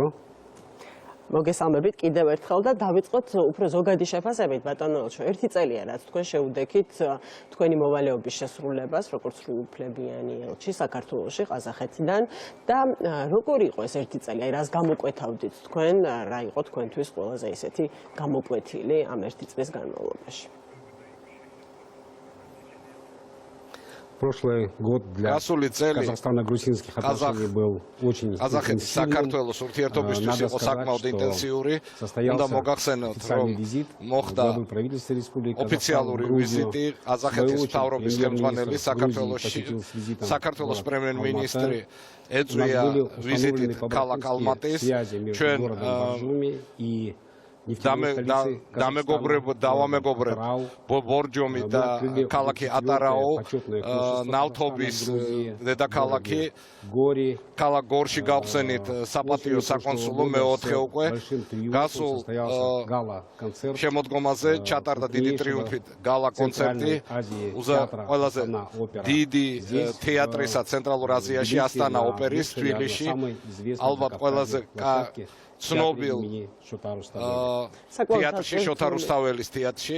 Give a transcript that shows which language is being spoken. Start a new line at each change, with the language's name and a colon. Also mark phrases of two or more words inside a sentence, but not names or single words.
Georgian: მოგესალმებით კიდევ ერთხელ და დავიწყოთ უფრო ზოგადი შეფასებით ბატონო ელჩო. ერთი წელია რაც თქვენ შეუდექით თქვენი მოვალეობის შესრულებას, როგორც სრულუფლებიანი ელჩი საქართველოში ყაზახეთიდან და როგორი იყო ეს ერთი წელი? აი რას გამოკვეთავდით თქვენ, რა იყო თქვენთვის ყველაზე ისეთი გამოკვეთილი ამ ერთი წლის ganmawlobashi?
Russian: Прошлый год для казахстано-грузинских отношений был очень интенсивным. Официальный визит главы правительства республики Казахстан в Грузию. Посетил с визитом премьер-министр. У нас были установлены по братские связи между городом Боржоми и
Georgian: დამეგობრებ ბორჯომი და ქალაქი ატარაო ნავთობის დედაქალაქი ქალაქ გორში გავხსენით საპატიო საკონსულო მეოთხე უკვე გასულ შემოდგომაზე ჩატარდა დიდი ტრიუმფით გალა კონცერტი ყველაზე დიდი თეატრისა ცენტრალურ აზიაში ასტანა ოპერის თბილისში ალბათ ყველაზე ცნობილ თეატრში შოთა რუსთაველის თეატრში